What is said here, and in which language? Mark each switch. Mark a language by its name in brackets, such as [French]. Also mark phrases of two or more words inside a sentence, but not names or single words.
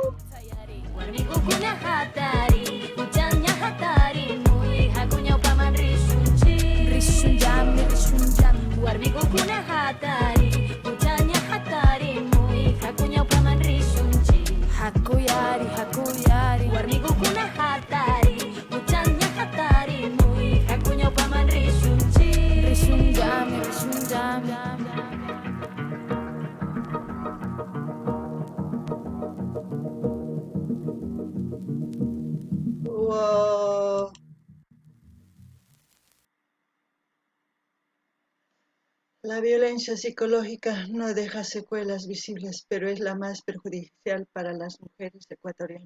[Quechua] warmikuna hatari, uchanya hatari, muy, hakuño paman rishunchi, rishunjami, rishunjami, warmikuna hatari, uchanya hatari, muy, hakuño paman rishunchi, hakuyari, hakuyari, warmikuna hatari, uchanya hatari, muy, hakuño paman rishunchi, rishunjami, rishunjami. [English] Wow. [Spanish] La violencia psicológica no deja secuelas visibles, pero es la más perjudicial para las mujeres ecuatorianas.